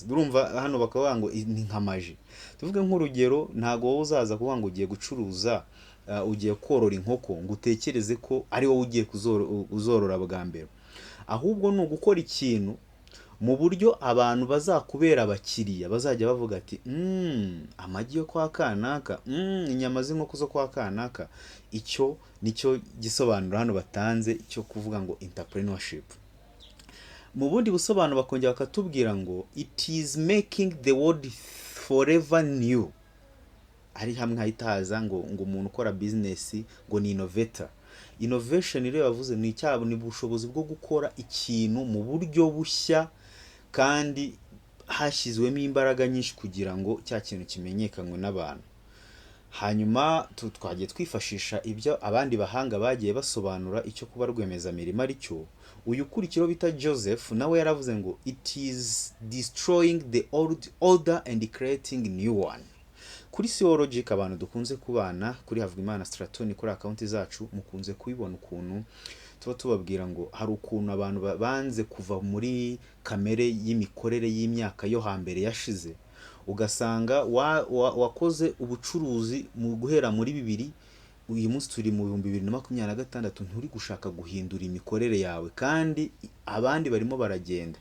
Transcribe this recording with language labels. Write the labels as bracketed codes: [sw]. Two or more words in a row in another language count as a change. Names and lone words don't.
[rw] Urumva hano bakavuga ngo ni nka maji. Tuvuge nk'urugero, ntago wowe uzaza kuvuga ngo ugiye gucuruza, ugiye korora inkoko ngo utekereze ko ari wowe ugiye kuzorora bwa mbere, ahubwo ni ugukora ikintu mu buryo abantu bazakubera abakiriya, bazajya bavuga ati amagi yo kwa kanaka, inyama z'inkoko zo kwa kanaka. Icyo nicyo gisobanuro hano batanze cyo kuvuga ngo entrepreneurship. Mu bundi busobanuro bakongera bakatubwira ngo [en] it is making the world forever new. [rw] Ari hamwe hahitaza ngo umuntu ukora business ngo ni innovator. Innovation rero bavuze ni icyabo, ni ubushobozi bwo gukora ikintu mu buryo bushya kandi hashyizwemo imbaraga nyinshi kugira ngo cya kintu kimenyekanywe n'abantu. Hanyuma twagiye twifashisha ibyo abandi bahanga bagiye basobanura icyo kuba rwiyemezamirimo ari cyo. Uyu ukurikiro bita Joseph nawe yaravuze ngo [en] it is destroying the old order and creating new one. [rw] Kuri Theologic abantu dukunze kubana kuri Havugimana Straton kuri account zacu, mukunze kubibona ukuntu tuba tubabwira ngo hari ukuntu abantu banze kuva muri kamere y'imikorere y'imyaka yo hambere yashize, ugasanga wakoze ubucuruzi mu guhera muri 2000, uyu munsi turi mu 2026, nturi gushaka guhindura imikorere yawe, kandi abandi barimo baragenda.